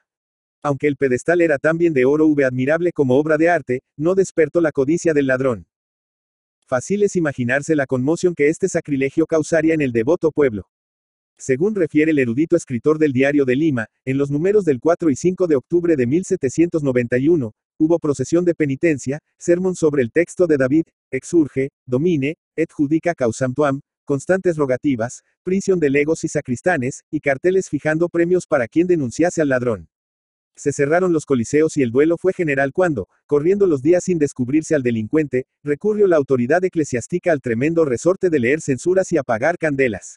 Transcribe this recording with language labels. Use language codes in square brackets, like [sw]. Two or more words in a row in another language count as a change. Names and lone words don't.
[es] Aunque el pedestal era también de oro admirable como obra de arte, no despertó la codicia del ladrón. Fácil es imaginarse la conmoción que este sacrilegio causaría en el devoto pueblo. Según refiere el erudito escritor del Diario de Lima, en los números del 4 y 5 de octubre de 1791, hubo procesión de penitencia, sermón sobre el texto de David, [la] exurge, domine, et judica causam tuam, [es] constantes rogativas, prisión de legos y sacristanes, y carteles fijando premios para quien denunciase al ladrón. Se cerraron los coliseos y el duelo fue general cuando, corriendo los días sin descubrirse al delincuente, recurrió la autoridad eclesiástica al tremendo resorte de leer censuras y apagar candelas.